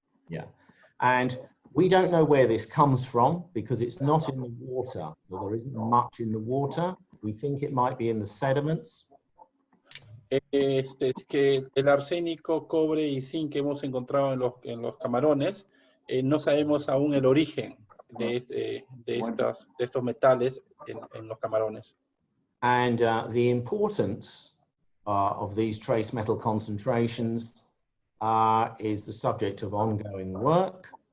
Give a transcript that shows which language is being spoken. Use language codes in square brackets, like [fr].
[en] Yeah, and we don't know where this comes from because it's not in the water. Well, there isn't much in the water. We think it might be in the sediments. [es] Es que el arsénico, cobre y zinc que hemos encontrado en los camarones, no sabemos aún el origen de estos metales en los camarones. [en] And the importance of these trace metal concentrations is the subject of ongoing work.